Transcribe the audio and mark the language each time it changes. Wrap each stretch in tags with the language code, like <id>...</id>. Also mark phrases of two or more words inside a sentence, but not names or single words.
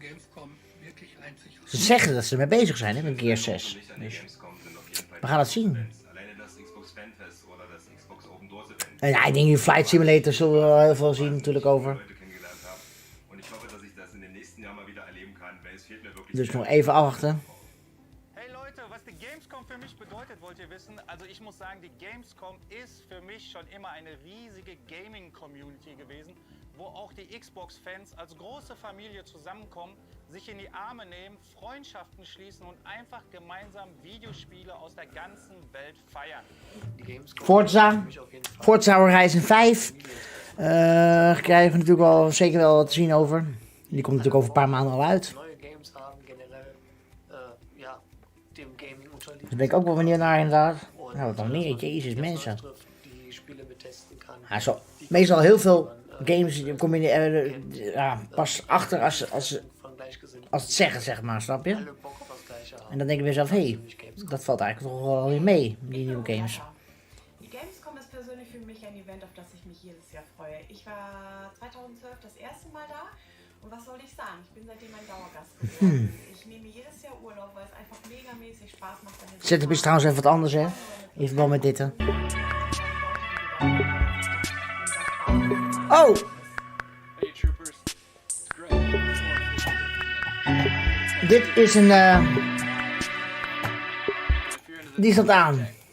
<nl>Ze zeggen dat ze ermee bezig zijn, hè, met Gears 6. Dus we gaan het zien. Ja, ik denk in Flight Simulator zullen we wel heel veel zien natuurlijk over. Dus nog even afwachten.</nl> <de>Hey Leute, was die Gamescom für mich bedeutet, wollt ihr wissen? Also ich muss sagen, die Gamescom ist für mich schon immer eine riesige Gaming-Community gewesen, wo auch die Xbox-Fans als große Familie zusammenkommen, sich in die Arme nehmen, Freundschaften schließen und einfach gemeinsam Videospiele aus der ganzen Welt feiern.</de> <nl>Forza Horizon 5. Krijgen we natuurlijk al zeker wel wat te zien over. Die komt natuurlijk over een paar maanden al uit. Daar ben ik ook wel benieuwd naar inderdaad. Nou, wat dan meer? Jezus, mensen. Ja, zo, meestal heel veel games kom je pas achter als het zeggen, zeg maar, snap je? En dan denk ik weer zelf, hé, dat valt eigenlijk toch wel weer mee, die nieuwe games.</nl> <de>Die Gamescom ist persönlich für mich ein Event, auf das ich mich jedes Jahr freue. Ich war 2012 das erste Mal da und was soll ich sagen? Ich bin seitdem ein Dauergast geworden. Ich nehme jedes Jahr Urlaub, weil es einfach megamäßig Spaß macht.</de> <nl>Setup is trouwens even wat anders, hè? In verband met dit, hè? Oh! Dit is een die staat aan.</nl>